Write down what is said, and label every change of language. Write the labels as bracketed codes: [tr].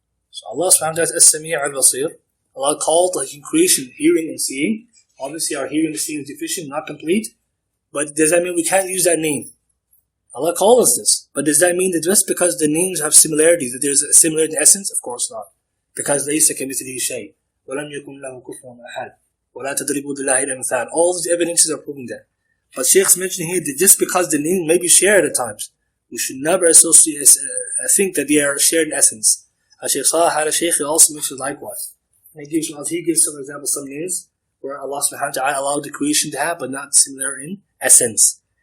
[en] So Allah subhanahu wa ta'ala is as-sami' al-basir. Allah called the creation hearing and seeing. Obviously our hearing and seeing is deficient, not complete. But does that mean we can't use that name? Allah called us this. But does that mean that just because the names have similarities, that there's a similarity in essence? Of course not. [ar] Because لَيْسَ كَمِثْلِهِ شَيْءٍ وَلَمْ يَكُنْ لَهُ كُفُوًا أَحَدٌ وَلَا تَضْرِبُوا لِلَّهِ الْأَمْثَالَ. [en] All these evidences are proving that. But Shaykh's mentioning here that just because the name may be shared at times, we should never associate, think that they are shared in essence. As Shaykh Salih had a Shaykh, he also mentions likewise. And he gives some examples, some names where Allah subhanahu wa ta'ala allowed the creation to have, but not similar in essence.